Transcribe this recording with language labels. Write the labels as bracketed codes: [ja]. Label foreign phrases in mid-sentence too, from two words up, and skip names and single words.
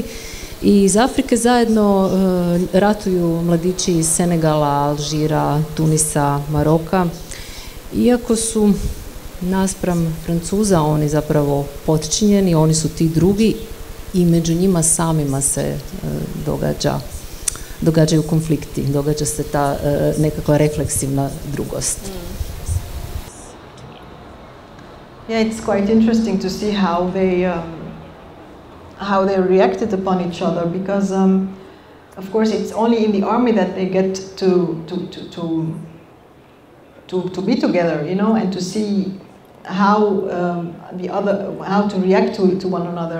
[bs] I iz Afrike zajedno ratuju mladići iz Senegala, Alžira, Tunisa, Maroka, iako su naspram Francuza oni zapravo potčinjeni, oni su ti drugi, i među njima samima se događa događaju konflikti, događa se ta nekakva refleksivna drugost. [en] Yeah, it's quite interesting to see how they reacted upon each other, because of course it's only in the army that they get to be together, you know, and to see how how to react to one another.